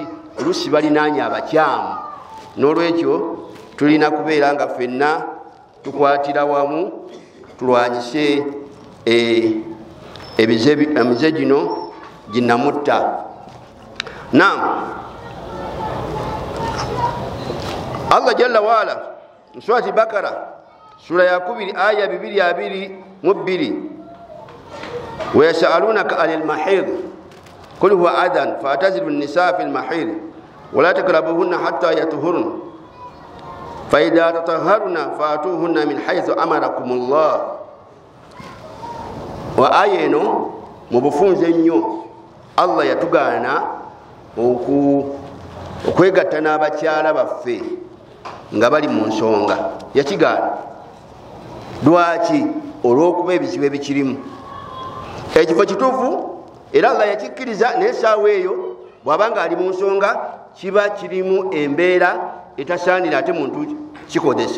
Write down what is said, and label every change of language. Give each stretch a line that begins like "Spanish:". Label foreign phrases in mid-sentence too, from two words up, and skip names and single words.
Ganda: Oluusi balinaanye abakyamu. N'olwekyo tulina kubeera nga ffenna tukwatira wamu, tulwanyise emize gino ginnamutta. Naam,
Arabic: الله جل وعلا
Ganda: mu surati Bakara sura ya 2 aya 222,
Arabic: ويسألونك عن المحيض قل هو أذى فاعتزلوا النساء في المحيض ولا تقربوهن حتى يطهرن فإذا تطهرن فأتوهن من حيث أمركم الله.
Ganda: وآية eno mu bufunze nnyo Allah yatugaana okwegatta n'abakyala baffe nga bali mu nsonga. Yakigaana lwaki? Olw'okuba ebizibu ebikirimu. Ekifo kituufu era Allah yakikkiriza, naye essaawa eyo bw'abanga ali mu nsonga kiba kirimu embeera etasaanira ate muntu kikozesa.